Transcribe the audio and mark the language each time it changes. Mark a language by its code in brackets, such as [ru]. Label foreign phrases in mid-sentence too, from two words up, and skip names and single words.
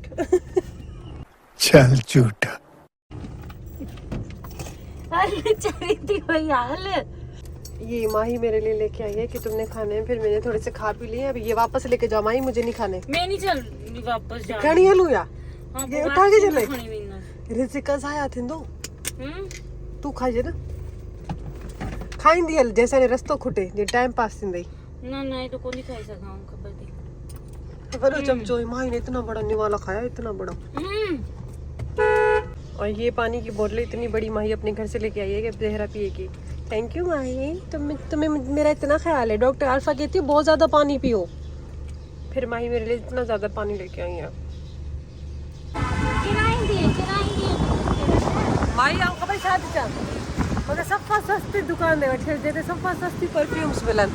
[hi] चल झूठा ये माही मेरे लिए लेके आई है कि तुमने खाने हैं फिर मैंने थोड़े से खा पी लिए अभी ये वापस लेके जाओ माही मुझे नहीं खाने मैं नहीं चल वापस जा [sd] खड़ी हलूं या [hi] हाँ, ये उठा के चले [sd] खणी रिज़िका ज़ाया थींदो तू खाइजे न खाईंदी हल जैसे ने रस्तो खुटे जे टाइम पास थींदई [hi] ना ना ये तो कोनी खाई सका हूं [sd] खबर थी [hi] बड़ो चमचो माही ने इतना बड़ा निवाला खाया इतना बड़ा और ये पानी की बोतल इतनी बड़ी माही अपने घर से लेके आई है कि जहरा पिएगी [en] Thank you [hi] माही तुम्हें मेरा इतना ख्याल है डॉक्टर अल्फा कहती है बहुत ज़्यादा पानी पियो फिर माही मेरे लिए इतना ज़्यादा पानी लेके आई है माही आओ [sd] खबर छा थी चल मगर सफ़ा सस्ती दुकान दे वठे जेते सफ़ा सस्ती परफ्यूम्स मिलन